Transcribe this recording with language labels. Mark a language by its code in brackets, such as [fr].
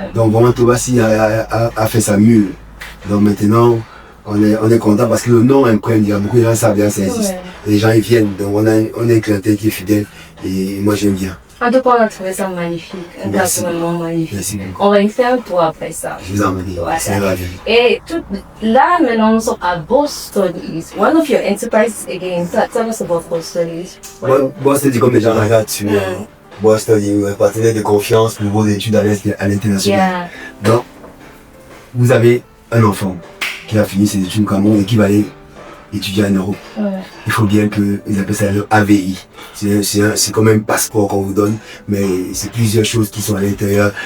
[fr] Donc vraiment, Tobassi a fait sa mule. Donc maintenant, on est content parce que le nom imprègne, il y a beaucoup de gens qui savent bien, ça existe. Les gens ils viennent, donc on a une clientèle qui est fidèle et moi j'aime bien. En tout cas, on a trouvé ça magnifique, un gouvernement magnifique. Merci beaucoup. On va y faire un tour après ça. Je vous en prie, c'est ravi. Et là, maintenant, nous sommes à Boss Studies. [en] One of your enterprises again. Tell us about Boss Studies. [fr] Boss Studies, comme les gens regardent sur Boss Studies, un partenaire de confiance pour vos études à l'international. Donc, vous avez un enfant qui a fini ses études au Cameroun et qui va aller étudier en Europe. Il faut bien qu'ils appellent ça le AVI. C'est comme un passeport qu'on vous donne, mais c'est plusieurs choses qui sont à l'intérieur.